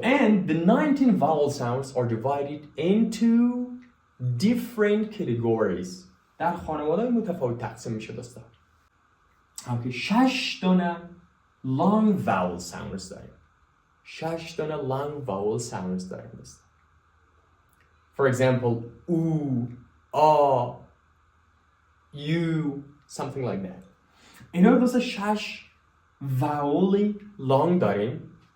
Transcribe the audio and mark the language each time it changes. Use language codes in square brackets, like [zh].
[en] And the 19 vowel sounds are divided into different categories. [fa] در خانواده متفاوت تقسیم میشه دوستان. اوکی 6 دانه long vowel sounds داریم. 6 دانه long vowel sounds داریم دوستان. [en] For example, oo, ah, you, something like that. [fa] اینا دوستان 6 vowel long داریم.